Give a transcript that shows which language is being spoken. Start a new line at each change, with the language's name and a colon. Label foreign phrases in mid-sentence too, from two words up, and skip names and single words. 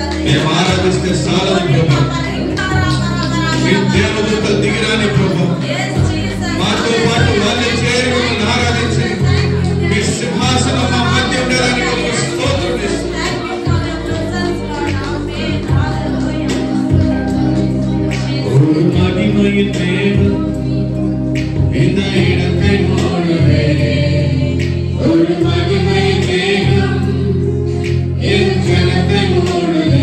Telugu: మేము ఆరాధిస్తే సాలదు ప్రభు. మీ దేవదూతలు దిగిరాని ప్రభు. మాతో పాటు వాళ్ళు చేరి మిమ్మల్ని ఆరాధించండి. మీ సింహాసనం మా మధ్య ఉండడానికి ఒక స్తోత్రం చేస్తున్నాం.
Tamil: ஒரு மகிமையின் தேவன் இந்த இடத்தை மூடுவே. ஒரு மகிமையின் தேவன் என் ஜனத்தை மூடுவே.